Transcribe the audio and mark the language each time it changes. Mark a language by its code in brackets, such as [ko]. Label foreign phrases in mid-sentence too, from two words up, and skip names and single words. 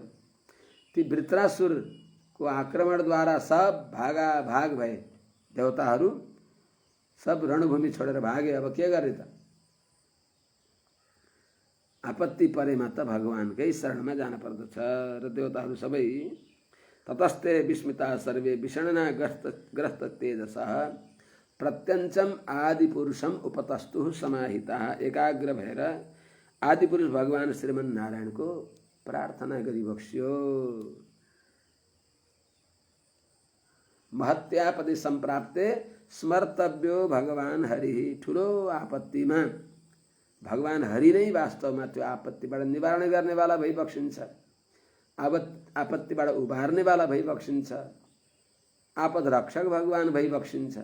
[ne] ती वृत्रासुरको आक्रमणद्वारा सब भाग भए। देवताहरू सब रणभूमि छोडेर भागे। अब के गर्ने त? आपत्ति परेमा त भगवानकै शरणमा जान पर्दछ र देवताहरू सबै [sa] ततस्ते विस्मिता सर्वे विषण्णा ग्रस्त तेजसः प्रत्यञ्चम आदिपुरुषम उपतस्तु समाहिता। [ne] एकाग्र भएर आदिपुरुष भगवान श्रीमन नारायणको प्रार्थना गरिबक्स्यो। [sa] महत्यापति सम्प्राप्ते स्मर्तव्यो भगवान हरि। [ne] ठुलो आपत्तिमा भगवान हरि नै वास्तवमा त्यो आपत्तिबाट निवारण गर्नेवाला भइबक्सिन्छ, आपत्तिबाट उबार्नेवाला भइबक्सिन्छ, आपद रक्षक भगवान भइबक्सिन्छ।